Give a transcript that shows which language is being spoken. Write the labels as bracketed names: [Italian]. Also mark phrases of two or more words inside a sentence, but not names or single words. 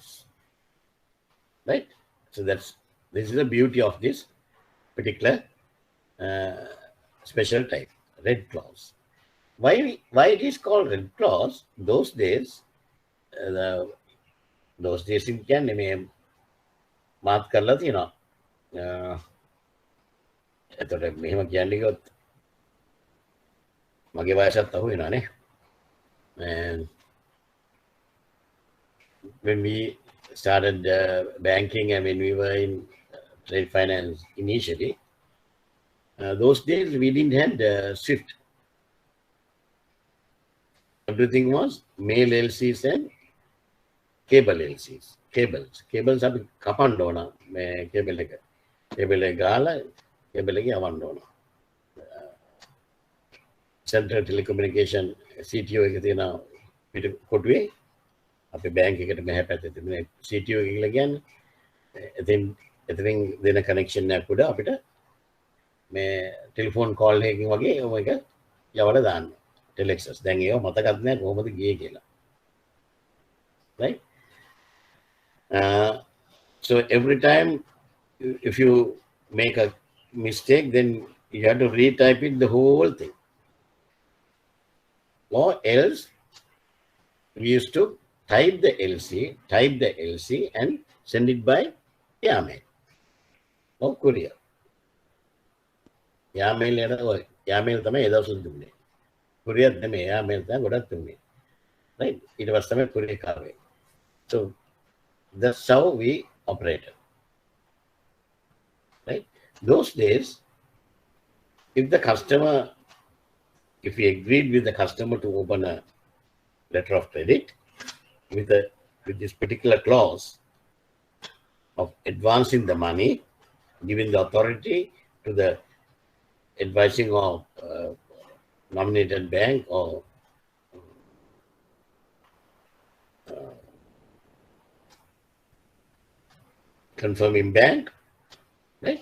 [English] Right? So this is the beauty of this particular special type, red clause. Why it is called red clause? Those days in [Sinhala] කියන්නේ මේ මාත් කරලා තියෙනවා. එතකොට මෙහෙම කියන්නේ කිව්වොත් මගේ වයසත් අහු වෙනවානේ. [English] And when we started banking and when we were in trade finance initially, those days we didn't have SWIFT. Everything was mail LCs and cable LCs. [Sinhala] Cables අපි කපන්න ඕන මේ cable එක. Cable එක ගාලා cable එක යවන්න ඕන. Central Telecommunication CTO එක තියෙන පිට කොටුවේ අපේ බැංක් එකට මෙහා පැත්තේ තිබෙන CTO එක කියලා කියන්නේ එතෙන් දෙන කනෙක්ෂන් එකක් උඩ අපිට මේ [English] telephone call [Sinhala] එකකින් වගේ එක යවලා දාන්න ටෙලෙක්සස්. දැන් ඒව මතකත් නැහැ කොහොමද ගියේ කියලා. [English] Right? So every time if you make a mistake, then you have to retype it the whole thing. Or else we used to type the LC and send it by airmail or courier. [Sinhala] Airmail තමයි ඒ දවස්වල තිබුණේ. courier නෙමෙයි airmail තමයි ගොඩක් තිබුණේ. Right? ඊට පස්සේ තමයි courier කාවේ. [English] So that's how we operated. Right? Those days, if we agreed with the customer to open a letter of credit with this particular clause of advancing the money, giving the authority to the advising of nominated bank or confirming bank, right?